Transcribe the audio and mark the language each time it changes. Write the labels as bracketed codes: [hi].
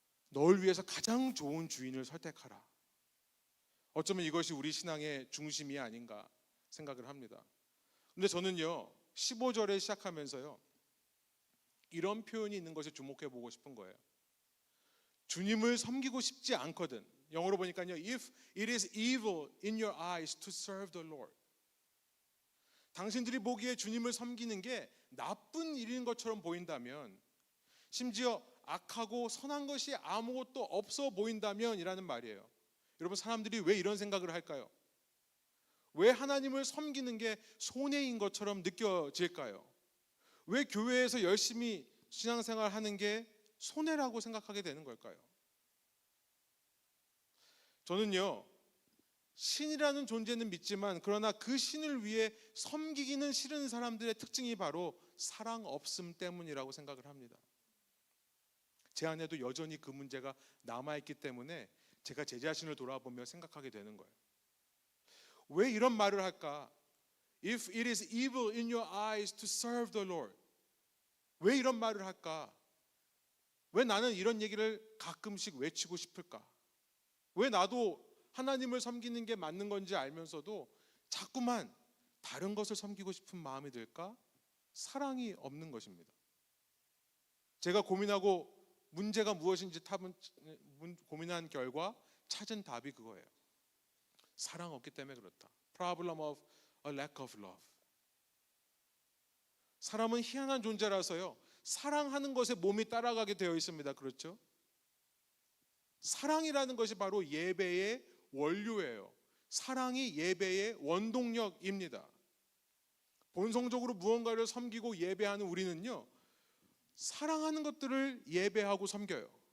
[ko] 너를 위해서 가장 좋은 주인을 선택하라. 어쩌면 이것이 우리 신앙의 중심이 아닌가 생각을 합니다. 근데 저는요, 15절에 시작하면서요, 이런 표현이 있는 것에 주목해 보고 싶은 거예요. 주님을 섬기고 싶지 않거든. 영어로 보니까요, [en] if it is evil in your eyes to serve the Lord. [ko] 당신들이 보기에 주님을 섬기는 게 나쁜 일인 것처럼 보인다면, 심지어 악하고 선한 것이 아무것도 없어 보인다면 이라는 말이에요. 여러분, 사람들이 왜 이런 생각을 할까요? 왜 하나님을 섬기는 게 손해인 것처럼 느껴질까요? 왜 교회에서 열심히 신앙생활 하는 게 손해라고 생각하게 되는 걸까요? 저는요, 신이라는 존재는 믿지만, 그러나 그 신을 위해 섬기기는 싫은 사람들의 특징이 바로 사랑 없음 때문이라고 생각을 합니다. 제 안에도 여전히 그 문제가 남아있기 때문에 제가 제 자신을 돌아보며 생각하게 되는 거예요. 왜 이런 말을 할까? [en] If it is evil in your eyes to serve the Lord. [ko] 왜 이런 말을 할까? 왜 나는 이런 얘기를 가끔씩 외치고 싶을까? 왜 나도 하나님을 섬기는 게 맞는 건지 알면서도 자꾸만 다른 것을 섬기고 싶은 마음이 들까? 사랑이 없는 것입니다. 제가 고민하고 문제가 무엇인지 고민한 결과 찾은 답이 그거예요. 사랑 없기 때문에 그렇다. [en] Problem of a lack of love. [ko] 사람은 희한한 존재라서요, 사랑하는 것에 몸이 따라가게 되어 있습니다. 그렇죠? 사랑이라는 것이 바로 예배의 원료예요. 사랑이 예배의 원동력입니다. 본성적으로 무언가를 섬기고 예배하는 우리는요, 사랑하는 것들을 예배하고 섬겨요.